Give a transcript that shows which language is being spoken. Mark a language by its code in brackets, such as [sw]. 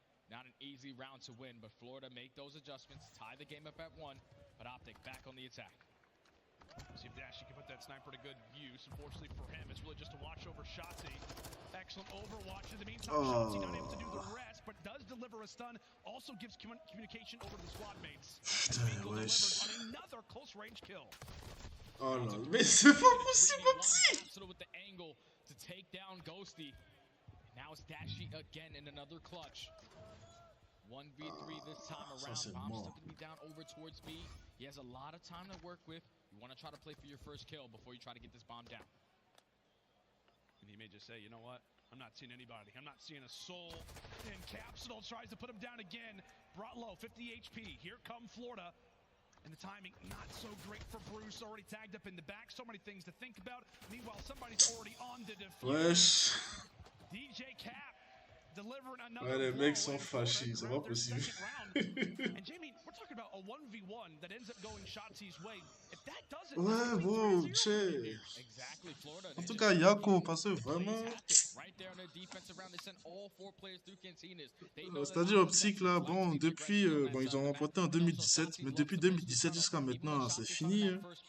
[en] Not an easy round to win, but Florida make those adjustments, tie the game up at 1, but Optic back on the attack. See if Dashi can put that sniper to good use. Unfortunately for him, it's really just a watch over Shotzi. Excellent overwatch. In the meantime, Shotzi not able to do the rest, but does deliver a stun. Also gives communication over to the squad mates. [fr] Putain, [en] wesh. On another close range kill. [fr] Oh là, mais c'est pas possible, petit. [en] With the angle to take down Ghosty. Now it's Dashi again in another clutch. 1v3 this time around. Bomb's still going to be down over towards B. He has a lot of time to work with. You want to try to play for your first kill before you try to get this bomb down. And he may just say, you know what? I'm not seeing anybody. I'm not seeing a soul. And Capsule tries to put him down again. Brought low, 50 HP. Here come Florida. And the timing not so great for Bruce. Already tagged up in the back. So many things to think about. Meanwhile, somebody's already on the defense. DJ Cap delivering another. [fr] Ouais, les mecs sont fâchés. C'est pas possible. [en] And Jamie, we're talking about a 1v1 that ends up going Shotzi's way. If that doesn't, [fr] Ouais, bon, tchè. [en] Exactly, Florida. [fr] En tout cas, Yako, parce que vraiment, [en] Right there on their defensive round, they sent all 4 players through cantinas. They know that [fr] c'est-à-dire Optic là, bon, depuis, bon, ils ont remporté en 2017, mais depuis 2017 jusqu'à maintenant, c'est fini. Hein.